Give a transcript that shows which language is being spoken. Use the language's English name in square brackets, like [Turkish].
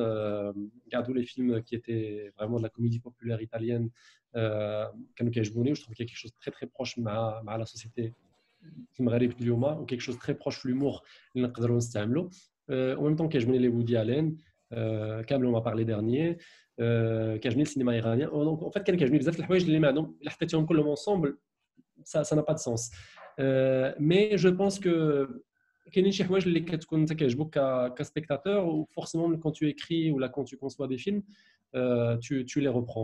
[French] Regarde tous les films qui étaient vraiment de la comédie populaire italienne [Arabic] كانوا كيعجبوني. [French] Je trouve qu'il y a quelque chose de très très proche مع la société المغرب اليوم ou quelque chose de très proche de l'humour [Arabic] اللي نقدروا نستعملوا. [French] En même temps [Arabic] كيعجبني [French] les Woody Allen, كامل on m'a parlé dernier. [Arabic] كيعجبني السينما الايرانيه. [French] Donc en fait [Arabic] كان كيعجبني بزاف الحوايج اللي ما عندهم الا حطيتهم كلهم ensemble [French] ça n'a pas de sens. Mais je pense que [Arabic] كاينين شي حوايج اللي كتكون انت كيعجبوك كسبيكتاتور [French] و forcément quand tu écris ou là quand tu conçois des films tu les reprends.